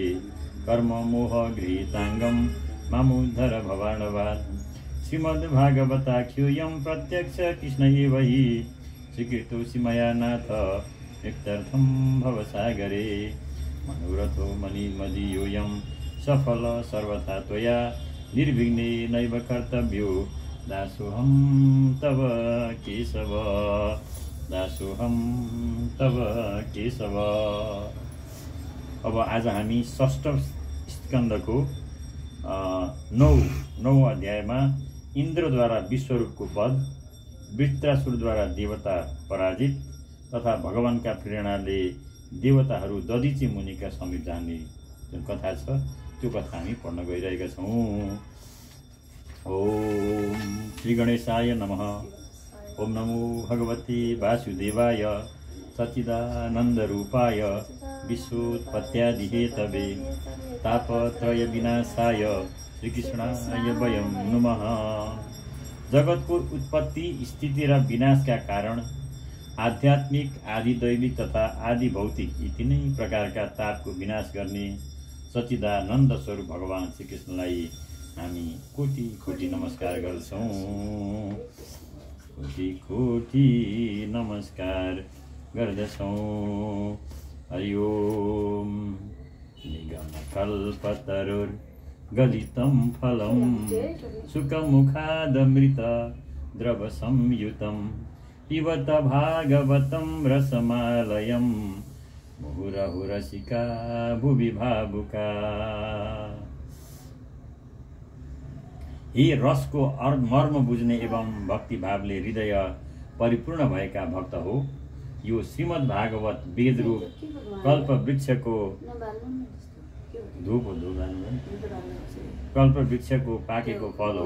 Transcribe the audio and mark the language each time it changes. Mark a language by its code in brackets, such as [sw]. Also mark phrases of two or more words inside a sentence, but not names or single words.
[sa] कर्म मोह गृहीताङ्गं मामुद्धर भवार्णवात् श्रीमद्भागवताख्योऽयं प्रत्यक्ष कृष्ण एव हि स्वीकृतोऽसि मया नाथ युक्तार्थं भवसागरे मनोरथो मणिमदीयोऽयं सफल सर्वथा त्वया निर्विघ्नेनैव कर्तव्यो दासोऽहं तव केशव दासोऽहं तव केशव। [ne] अब आज हामी षष्ठ स्कन्धको नौ अध्यायमा इन्द्रद्वारा विश्वरूपको वध, वृत्रासुरद्वारा देवता पराजित तथा भगवानका प्रेरणाले देवताहरू दधिची मुनिका समीप जाने जुन कथा छ त्यो कथा हामी पढ्न गइरहेका छौँ। [sa] ओम श्री गणेशाय नमः। ओम नमो भगवते वासुदेवाय सच्चिदानन्दरूपाय विश्वोत्पत्त्यादिहेतवे तापत्रय विनाशाय श्रीकृष्णाय वयं नमः। [ne] जगतको उत्पत्ति स्थिति र विनाशका कारण आध्यात्मिक आदि दैविक तथा आदि भौतिक यी तीनै प्रकारका तापको विनाश गर्ने सच्चिदानन्द स्वरूप भगवान श्रीकृष्णलाई हामी कोटि कोटि नमस्कार गर्छौँ। कोटि कोटि नमस्कार गर्दछौँ। [sa] हरि ओम। निगमकल्पतरुर्गलितं फलं सुखमुखादमृत द्रवसंयुतं पिबत भागवतं रसमालयं मुहुरहुरसिका भुवि भावुका। [ne] यी रसको मर्म बुझ्ने एवं भक्ति भावले हृदय परिपूर्ण भएका भक्त हो। यो श्रीमद् भागवत वेदरूप कल्प वृक्षको कल्प वृक्षको पाकेको फल हो।